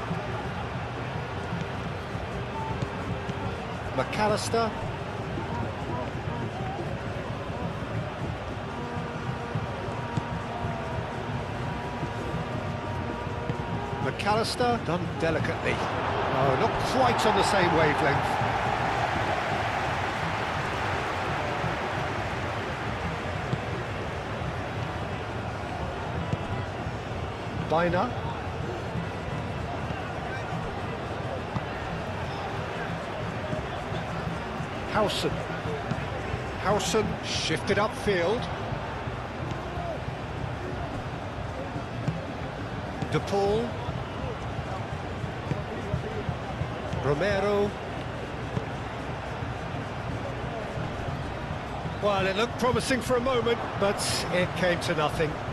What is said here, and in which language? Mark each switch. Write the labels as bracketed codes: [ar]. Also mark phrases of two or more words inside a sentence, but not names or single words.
[en] McAllister. McAllister done delicately. Oh, not quite on the same wavelength. [eu] Baina. [en] Howson. Howson shifted upfield. De Paul. Romero. Well, it looked promising for a moment, but it came to nothing.